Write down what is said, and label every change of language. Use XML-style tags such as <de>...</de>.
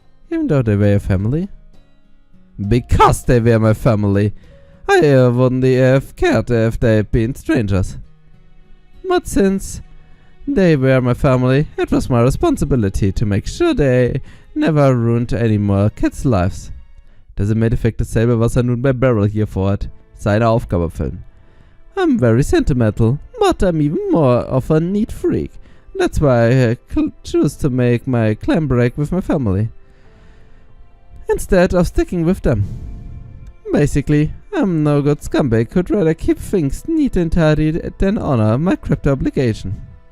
<en>Even though they were a family. Because they were my family. I wouldn't have cared if they'd been strangers. But since they were my family, it was my responsibility to make sure they never ruined any more kids' lives.</en> <de>Das im Endeffekt dasselbe, was nun bei Beryl hier vorhat. Seine Aufgabe erfüllen.</de> <en>I'm very sentimental, but I'm even more of a neat freak. That's why I choose to make my clan break with my family, instead of sticking with them. Basically, I'm no good scumbag who'd rather keep things neat and tidy than honor my crypto obligation.</en>